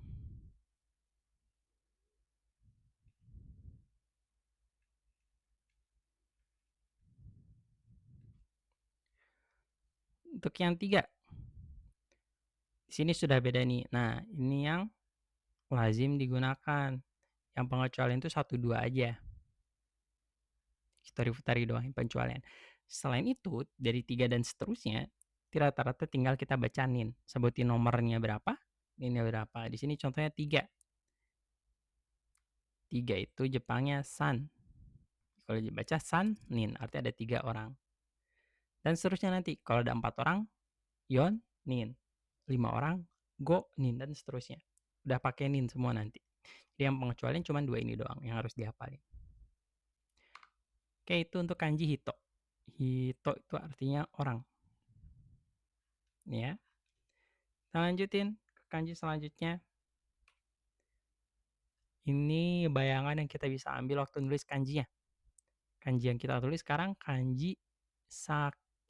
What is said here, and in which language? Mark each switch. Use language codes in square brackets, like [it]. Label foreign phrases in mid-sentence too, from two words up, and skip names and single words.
[id] Untuk yang tiga, di sini sudah beda nih. Nah, ini yang lazim digunakan. Yang pengecualian itu satu dua aja. [ja] Hitori-futari [id] doang yang pengecualian. Selain itu, dari tiga dan seterusnya, rata-rata tinggal kita bacain. Sebutin nomornya berapa, ini berapa. Di sini contohnya tiga. Tiga itu Jepangnya san. Kalau dibaca [ja] san, nin, [id] artinya ada tiga orang. Dan seterusnya nanti, kalau ada 4 orang, [ja] yon, nin. [id] 5 orang, [ja] go, nin, [id] dan seterusnya. udah pakai nin semua nanti. Jadi yang pengecualian cuma 2 ini doang yang harus dihafalin. Oke, itu untuk kanji hito. Hito itu artinya orang, ya. Kita lanjutin ke kanji selanjutnya. Ini bayangan yang kita bisa ambil waktu nulis kanjinya. Kanji yang kita tulis sekarang kanji saki.